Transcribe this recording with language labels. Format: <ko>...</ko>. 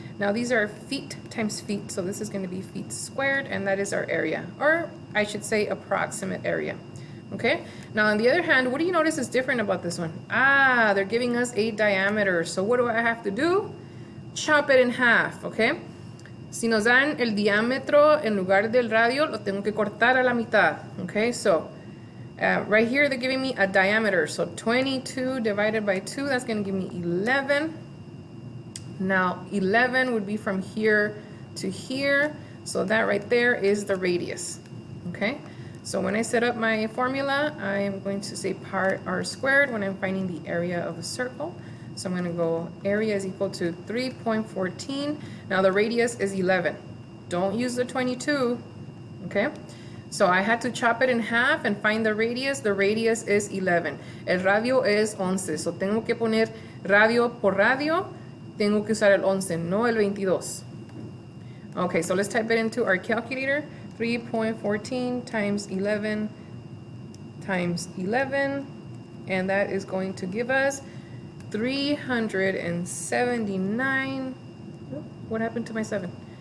<en>Now these are feet times feet, so this is going to be feet squared, and that is our area, or I should say approximate area. Okay, now on the other hand, what do you notice is different about this one? Ah, they're giving us a diameter, so what do I have to do? Chop it in half, okay?</en> <es>Si nos dan el diámetro en lugar del radio, lo tengo que cortar a la mitad, okay?</es> <en>So right here, they're giving me a diameter. So 22 divided by 2, that's going to give me 11. Now, 11 would be from here to here. So that right there is the radius. Okay? So when I set up my formula, I am going to say part r squared when I'm finding the area of a circle. So I'm going to go area is equal to 3.14. Now the radius is 11. Don't use the 22. Okay? So I had to chop it in half and find the radius. The radius is 11.</en> <es>El radio es 11. So tengo que poner radio por radio. Tengo que usar el 11, no el 22.</es> <en>Okay, so let's type it into our calculator. 3.14 times 11 times 11. And that is going to give us 379. What happened to my 7?</en>